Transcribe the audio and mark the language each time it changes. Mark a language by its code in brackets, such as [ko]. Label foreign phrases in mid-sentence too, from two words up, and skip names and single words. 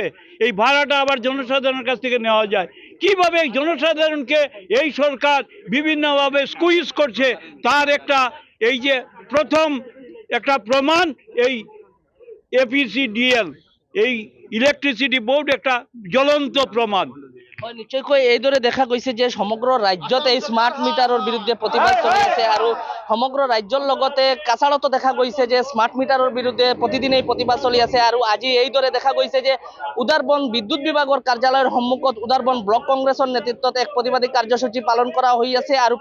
[bn] এই ভাড়াটা আবার জনসাধারণের কাছ থেকে নেওয়া যায়। কিভাবে জনসাধারণকে এই সরকার বিভিন্নভাবে স্কুইজ করছে তার একটা এই যে প্রথম একটা প্রমাণ এই এপিসিডিএল, এই ইলেকট্রিসিটি বোর্ড একটা জ্বলন্ত প্রমাণ। [as] নিশ্চয়কৈ এইদৰে দেখা গৈছে যে সমগ্ৰ ৰাজ্যত এই স্মাৰ্ট মিটাৰৰ বিৰুদ্ধে প্ৰতিবাদ চলি আছে। আৰু সমগ্ৰ ৰাজ্যৰ লগতে কাছাৰতো দেখা গৈছে যে স্মাৰ্ট মিটাৰৰ বিৰুদ্ধে প্ৰতিদিনেই প্ৰতিবাদ চলি আছে। আৰু আজি এইদৰে দেখা গৈছে যে উদাৰবন্দ বিদ্যুৎ বিভাগৰ কাৰ্যালয়ৰ সন্মুখত উদাৰবন্দ ব্লক কংগ্ৰেছৰ নেতৃত্বত এক প্ৰতিবাদী কাৰ্যসূচী পালন কৰা হৈ আছে।